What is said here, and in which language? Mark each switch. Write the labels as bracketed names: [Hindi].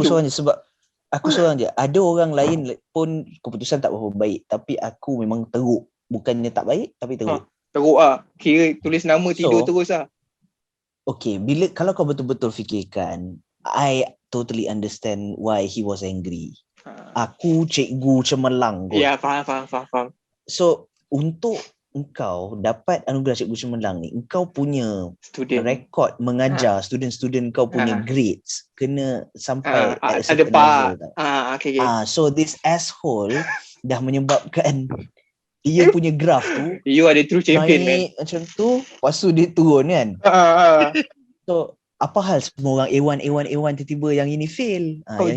[Malay] Aku seorang je sebab aku seorang je. Ada orang lain pun keputusan tak berapa baik. Tapi aku memang teruk. Bukannya tak baik tapi teruk. Teruk lah. Kira tulis nama tidur terus lah. [English] Okay, [Malay] kalau kau betul-betul fikirkan, [English] I totally understand why he was angry. [Malay] Aku cikgu cemerlang kot. Ya, faham. So, untuk engkau dapat anugerah cikgu cemerlang ni, engkau punya rekod mengajar student-student kau punya grades kena sampai [English] at a certain level. Okay. So, this asshole [Malay] dah menyebabkan dia punya graf tu [English] you are the true champion [Malay] naik macam tu, lepas tu dia turun kan. So apa hal semua orang A1 tiba-tiba yang ini fail, yang